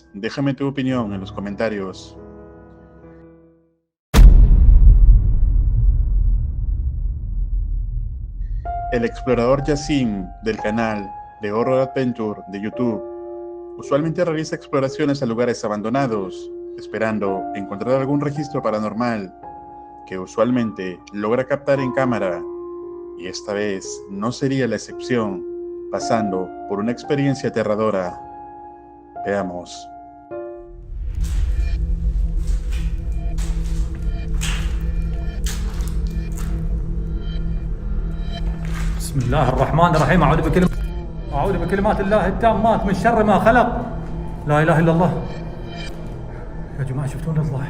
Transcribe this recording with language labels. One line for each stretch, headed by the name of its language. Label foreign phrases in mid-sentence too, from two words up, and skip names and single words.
Spanish: Déjame tu opinión en los comentarios. El explorador Yassim del canal de Horror Adventure de YouTube usualmente realiza exploraciones a lugares abandonados, esperando encontrar algún registro paranormal que usualmente logra captar en cámara, y esta vez no sería la excepción, pasando por una experiencia aterradora. Veamos.
Arabic: بسم الله الرحمن الرحيم. أعوذ بكلمات الله التامات من شر ما خلق. لا إله إلا الله. يا جماعة شفتون الضاح؟